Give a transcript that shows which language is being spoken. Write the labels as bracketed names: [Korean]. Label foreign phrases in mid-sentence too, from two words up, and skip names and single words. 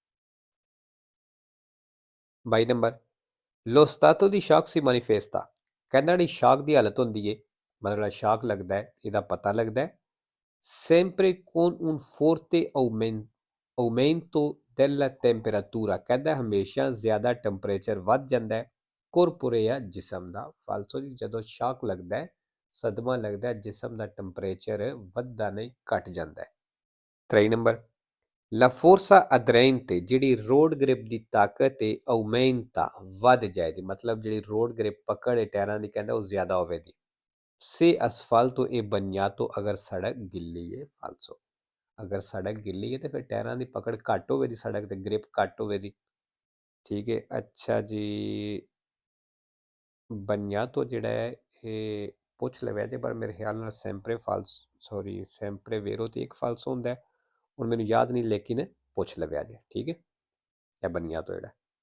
[Punjabi] 22 ਨੰਬਰ [Italian] lo stato di shock si manifesta [Punjabi] ਕਹਿੰਦਾ ਜਿਹੜੀ ਸ਼ਾਕ ਦੀ ਹਾਲਤ ਹੁੰਦੀ ਹੈ, ਮਤਲਬ ਸ਼ਾਕ ਲੱਗਦਾ ਹੈ, ਇਹਦਾ ਪਤਾ ਲੱਗਦਾ ਹੈ [Italian] sempre con un forte aumento della temperatura [Punjabi] ਕਹਿੰਦਾ ਹਮੇਸ਼ਾ ਜ਼ਿਆਦਾ ਟੈਂਪਰੇਚਰ ਵੱਧ ਜਾਂਦਾ ਹੈ corporea ਜਿਸਮ ਦਾ, ਫਾਲਸੋ ਜੀ, ਜਦੋਂ ਸ਼ਾਕ ਲੱਗਦਾ ਹੈ, ਸਦਮਾ ਲੱਗਦਾ ਹੈ, ਜਿਸਮ ਦਾ ਟੈਂਪਰੇਚਰ ਵੱਧਦਾ ਨਹੀਂ ਘਟ ਜਾਂਦਾ ਹੈ। 23 ਨੰਬਰ [Italian] La forza aderente [Punjabi] ਜਿਹੜੀ ਰੋਡ ਗ੍ਰਿਪ ਦੀ ਤਾਕਤ ਹੈ aumenta ਵੱਧ ਜਾਏਗੀ ਮਤਲਬ ਜਿਹੜੀ ਰੋਡ ਗ੍ਰਿਪ ਪਕੜ ਹੈ ਟਾਇਰਾਂ ਦੀ ਕਹਿੰਦਾ ਉਹ ਜ਼ਿਆਦਾ ਹੋਵੇਗੀ [Italian] se asfalto è bagnato [Punjabi] ਅਗਰ ਸੜਕ ਗਿੱਲੀ ਹੈ ਫਾਲਸੋ ਅਗਰ ਸੜਕ ਗਿੱਲੀ ਹੈ ਤੇ ਫਿਰ ਟਾਇਰਾਂ ਦੀ ਪਕੜ ਘੱਟ ਹੋਵੇਗੀ ਸੜਕ ਤੇ ਗ੍ਰਿਪ ਘੱਟ ਹੋਵੇਗੀ ਠੀਕ ਹੈ ਅੱਛਾ ਜੀ bagnato ਜਿਹੜਾ ਹੈ ਇਹ ਪੁੱਛ ਲਵਿਆ ਜੇ ਪਰ ਮੇਰੇ ਖਿਆਲ ਨਾਲ [Italian] sempre falso [Punjabi] ਸੌਰੀ [Italian] sempre vero [Punjabi] ਤੇ ਇੱਕ ਫਾਲਸੋ ਹੁੰਦਾ ਹੈ ਹੁਣ ਮੈਨੂੰ ਯਾਦ ਨਹੀਂ ਲੇਕਿਨ ਪੁੱਛ ਲਵਿਆ ਜੇ ਠੀਕ ਹੈ ਇਹ bagnato ਜਿਹੜਾ